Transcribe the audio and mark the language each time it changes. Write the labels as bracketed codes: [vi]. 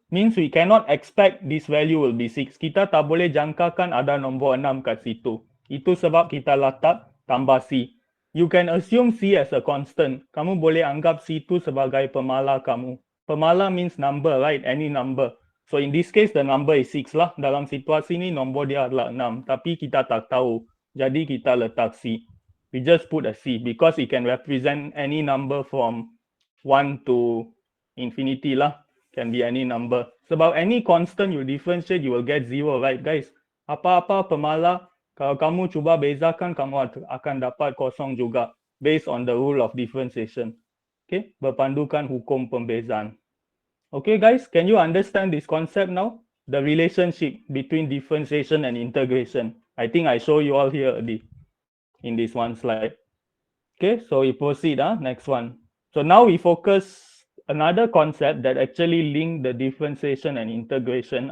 [en] Means we cannot expect this value will be 6. [ms] Kita tak boleh jangkakan ada nombor 6 kat situ. Itu sebab kita letak tambah C. [en] You can assume C as a constant. [ms] Kamu boleh anggap C itu sebagai pemala kamu. Pemala [en] means number, right? Any number. So in this case, the number is 6 lah. [ms] Dalam situasi ni, nombor dia adalah 6. Tapi kita tak tahu. Jadi kita letak C. [en] We just put a C because it can represent any number from 1 to infinity lah. Can be any number. [ms] Sebab [en] any constant you differentiate, you will get 0, right guys? [ms] Apa-apa pemala, kalau kamu cuba bezakan, kamu akan dapat kosong juga. [en] Based on the rule of differentiation. Okay, [ms] berpandukan hukum pembezaan. [en] Okay guys, can you understand this concept now? The relationship between differentiation and integration. I think I show you all here already in this one slide. Okay, so we proceed, next one. So now we focus another concept that actually link the differentiation and integration.